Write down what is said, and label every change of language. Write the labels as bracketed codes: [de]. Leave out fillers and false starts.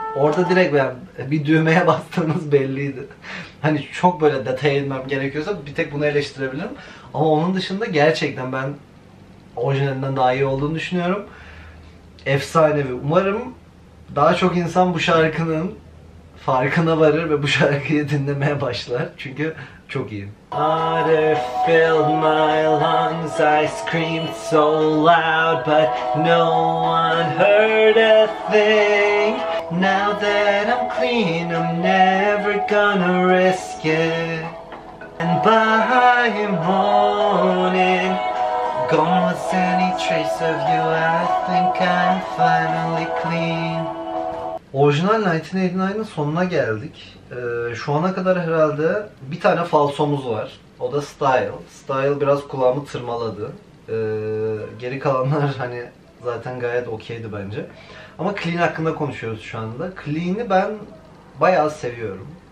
[tr] Orada direkt bir düğmeye bastığımız belliydi. Hani çok böyle detaya inmem gerekiyorsa bir tek bunu eleştirebilirim. Ama onun dışında gerçekten ben orijinalinden daha iyi olduğunu düşünüyorum. Efsanevi. Umarım daha çok insan bu şarkının farkına varır ve bu şarkıyı dinlemeye başlar. Çünkü çok iyi. [en] Water filled my lungs, I screamed so loud, but no one heard a thing. Now that I'm clean, I'm never gonna risk it. And by morning, gone was any trace of you, I think I'm finally clean. [tr] Orijinal 1989'ın sonuna geldik. Şu ana kadar herhalde bir tane falsomuz var. O da Style. Style biraz kulağımı tırmaladı. Geri kalanlar hani zaten gayet okeydi bence. Ama Clean hakkında konuşuyoruz şu anda. Clean'i ben bayağı seviyorum.